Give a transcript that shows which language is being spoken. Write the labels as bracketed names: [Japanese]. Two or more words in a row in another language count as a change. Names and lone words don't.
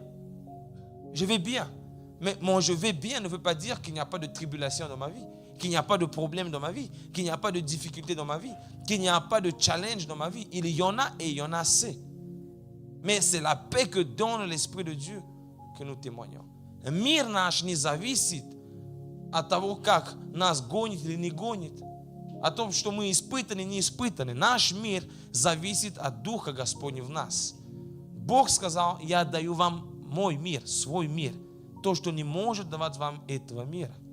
[French] Je vais bien. Mais mon je vais bien ne veut pas dire qu'il n'y a pas de tribulation dans ma vie, qu'il n'y a pas de problème dans ma vie, qu'il n'y a pas de difficulté dans ma vie, qu'il n'y a pas de challenge dans ma vie. Il y en a et il y en a assez. Mais c'est la paix que donne l'Esprit de Dieu que nous témoignons. [Russian] Мир наш не зависит от того, как нас гонит или не гонит, о том, что мы испытаны, не испытаны. Наш мир зависит от Духа Господня в нас. Бог сказал, я даю вам мой мир, свой мир, то, что не может давать вам этого мира.